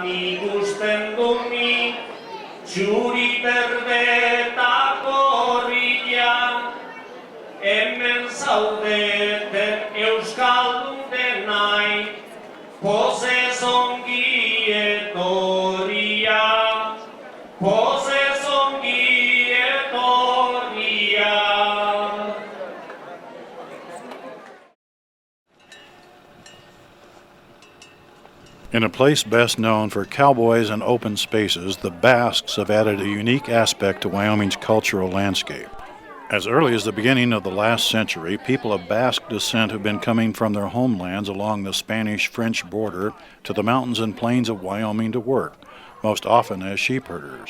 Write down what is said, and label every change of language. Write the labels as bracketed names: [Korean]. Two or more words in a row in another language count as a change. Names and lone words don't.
[Basque] ikusten duni txuri berdetako horria hemen zaudeten euskaldun denai pozez ongi etorria pozez ongi etorria. [English] In a place best known for cowboys and open spaces, the Basques have added a unique aspect to Wyoming's cultural landscape. As early as the beginning of the last century, people of Basque descent have been coming from their homelands along the Spanish-French border to the mountains and plains of Wyoming to work, most often as sheepherders.